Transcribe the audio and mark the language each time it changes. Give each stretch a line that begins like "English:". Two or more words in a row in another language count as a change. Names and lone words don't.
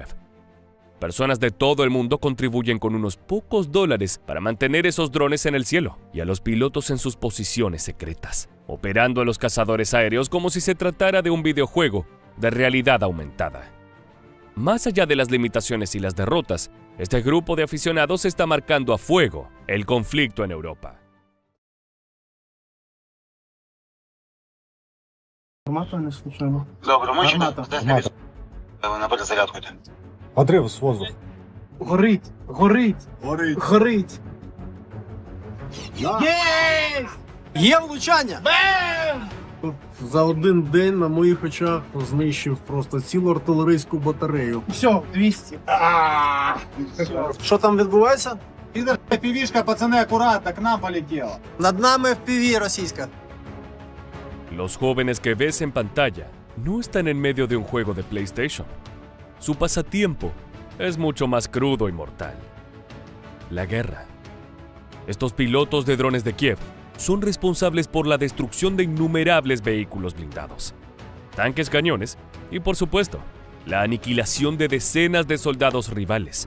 Spanish: Personas de todo el mundo contribuyen con unos pocos dólares para mantener esos drones en el cielo y a los pilotos en sus posiciones secretas, operando a los cazadores aéreos como si se tratara de un videojuego de realidad aumentada. Más allá de las limitaciones y las derrotas, este grupo de aficionados está marcando a fuego el conflicto en Europa.
Ukrainian: Гармата не случайно. Добре, мужчина, Гармата. здесь на перезарядку йде. Отрив з воздуху. Горить! Горить! Горить. Горить! Да. Є влучання! За один день на моїх очах знищив просто цілу артилерійську батарею. Все, 200. Що там відбувається? Підер півішка, пацани, акуратно, к нам полетіла. Над нами FPV російська.
Spanish: Los jóvenes que ves en pantalla no están en medio de un juego de PlayStation. Su pasatiempo es mucho más crudo y mortal. La guerra. Estos pilotos de drones de Kiev son responsables por la destrucción de innumerables vehículos blindados, tanques, cañones y, por supuesto, la aniquilación de decenas de soldados rivales.